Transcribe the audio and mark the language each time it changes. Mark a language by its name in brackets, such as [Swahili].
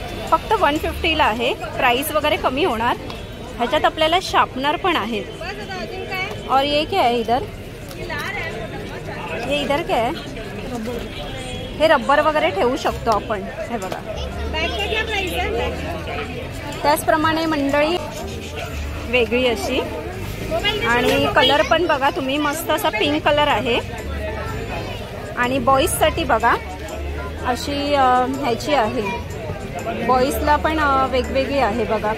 [Marathi] फक्त 150ला आहे। प्राइस वगैरे कमी होणार। ह्याच्यात आपल्याला शार्पनर पण आहेत। [Hindi] और ये क्या है इधर, ये इधर क्या है, [Marathi] हे रबर वगैरे ठेवू शकतो आपण। हे बघा, त्याचप्रमाणे मंडळी वेगळी अशी, आणि कलर पण बघा तुम्ही, मस्त असा पिंक कलर आहे। आणि बॉईजसाठी बघा अशी ह्याची आहे, बॉईजला पण वेगवेगळी आहे बघा।